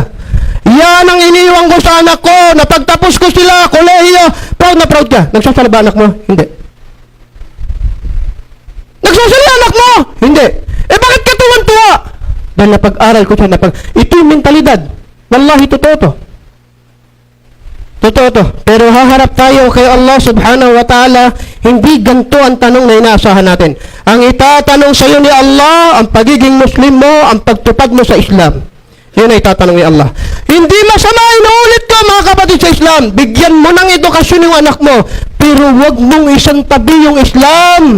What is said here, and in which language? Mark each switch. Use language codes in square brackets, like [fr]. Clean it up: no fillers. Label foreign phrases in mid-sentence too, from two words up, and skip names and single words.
[tl] Yan ang iniiwan ko sa anak ko, napagtapos ko sila, kolehiyo, proud na proud ka. Nagsasala ba anak mo? Hindi. Nagsasala anak mo? Hindi. Bakit ka tuwan-tuwa? Dahil napag-aral ko siya, ito yung mentalidad. Wallahi, totoo to. Totoo to. Pero haharap tayo kay Allah [ar] سبحانه وتعالى, [tl] hindi ganito ang tanong na inaasahan natin. Ang itatanong sa iyo ni Allah, ang pagiging Muslim mo, ang pagtupad mo sa Islam. Yun ay itatanong ni Allah. Hindi masama, inuulit ko mga kapatid sa Islam. Bigyan mo ng edukasyon yung anak mo, pero wag mong isang tabi yung Islam.